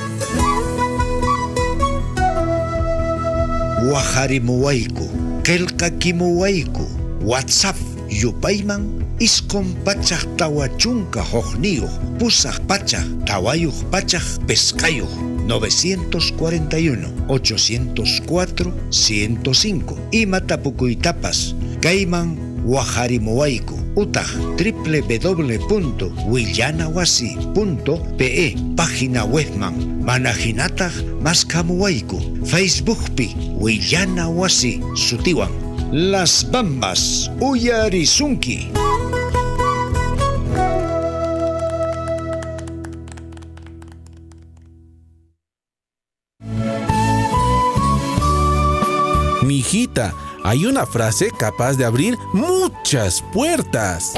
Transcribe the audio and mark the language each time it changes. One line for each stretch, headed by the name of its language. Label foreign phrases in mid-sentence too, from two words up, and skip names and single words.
Quechua: Waharimuwayku, qillqakimuwayku, WhatsApp yupayman isqun pachaq tawachunqa hukniyuq, pusaq pachaq tawayuq pachaq pesqayuq 941-804-105 imatapukuytapas kayman waharimuwayku utaq www.willanawasi.pe
Spanish: página webman
Quechua: mana hinataq maskamuwayku Facebookpi Willanawasi sutiwan Las Bambas Uyarizunki.
Spanish: Mijita, hay una frase capaz de abrir muchas puertas.